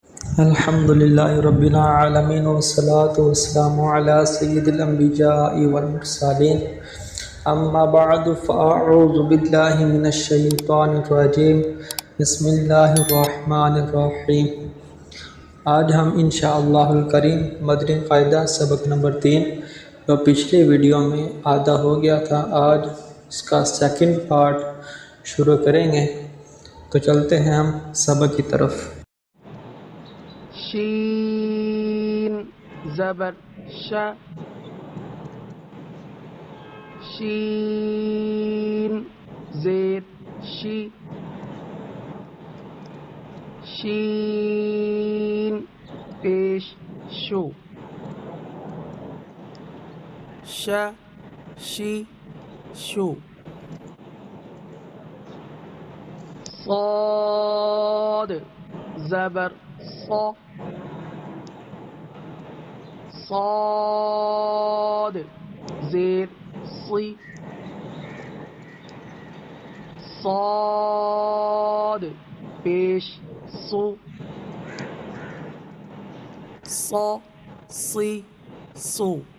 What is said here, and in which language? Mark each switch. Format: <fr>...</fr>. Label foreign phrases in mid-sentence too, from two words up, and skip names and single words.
<ar>الحمد لله رب العالمين والصلاة والسلام على سيد الأنبياء والمرسلين أما بعد فأعوذ بالله من الشيطان الرجيم بسم الله الرحمن الرحيم۔</ar> <ur>آج ہم</ur> <ar>انشاءاللہ الکریم</ar> <ur>مدنی قاعدہ سبق نمبر 3 جو پچھلے ویڈیو میں آدھا ہو گیا تھا، آج اس کا</ur> <en>second part</en> <ur>شروع کریں گے۔ تو چلتے ہیں ہم سبق کی طرف۔ شین زبر ش، شین زیر شی، شین پیش شو، ش شی شو، صاد زبر صا، صاد زیر صی، صاد پیش سو، صا سی سو،</ur>